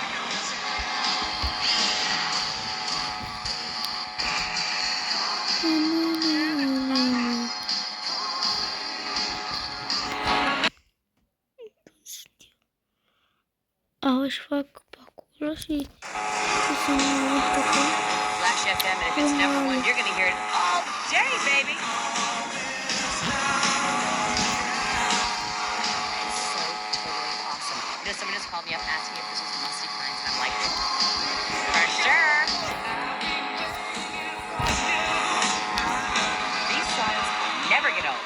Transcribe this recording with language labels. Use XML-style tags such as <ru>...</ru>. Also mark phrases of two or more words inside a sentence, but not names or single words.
<ro>Își fac pe acolo și să mă uit pe acolo.</ro> <en>Flash FM, and if it's number one, you're gonna hear it all day, baby. It's so totally awesome. You know, someone just called me up asking if this was Musty Pines, and I'm like, for sure. These songs never get old.</en>